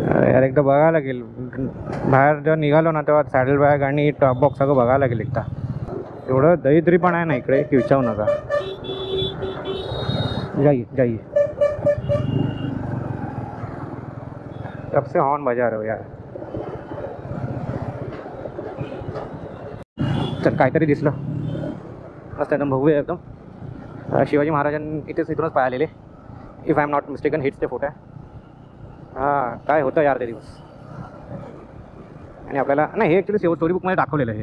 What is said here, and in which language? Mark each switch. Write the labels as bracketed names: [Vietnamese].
[Marathi] यार एकदा बघायला लागेल, बाहेर जेव्हा निघालो ना तेव्हा सॅडल बॅग आणि टॉप बॉक्स सगळं बघायला लागेल एकदा. एवढं दरिद्री पण आहे ना इकडे की विचारू नका. [Hindi] जाइए जाइए, कब से हॉर्न बजा रहे हो यार. [Marathi] तर काहीतरी दिसलं मस्त एकदम भव्य एकदम. शिवाजी महाराजांनी इथूनच पाय आलेले, [English] If I am not mistaken. [Marathi] हेच ते फोटो आहे. हां, काय होतं यार ते दिवस. आणि आपल्याला नाही, हे ॲक्च्युली स्टोरी बुकमध्ये दाखवलेलं आहे.